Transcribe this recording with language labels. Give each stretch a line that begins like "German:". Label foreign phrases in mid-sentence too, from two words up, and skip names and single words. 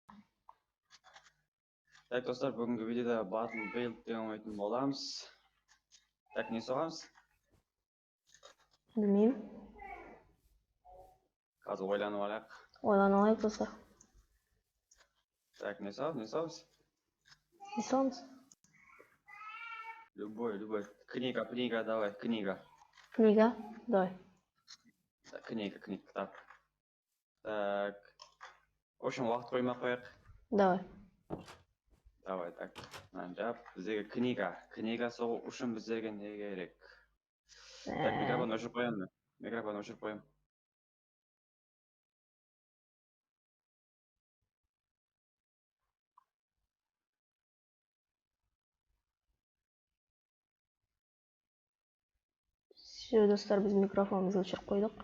Kazakh: Так, достар, бүгінгі видеода Battlefield ойнайтын боламыз. Так, не соғамыз? Білмеймін. Қазір ойланып алайық. Ойланып алайық достар. Так, не соғамыз? Не соғамыз?
Russian: Любой. Книга, давай, книга. Книга? Давай. Так, книга, кітап. Так, в общем,
Kazakh: уақыт қоймақ қояйық.
Russian: Давай, так.
Kazakh: Жап, біздегі книга соғу үшін біздерге не керек? Так, микрофон өшіріп қоямын. Все, достар, біз микрофонымызды өшіріп қойдық.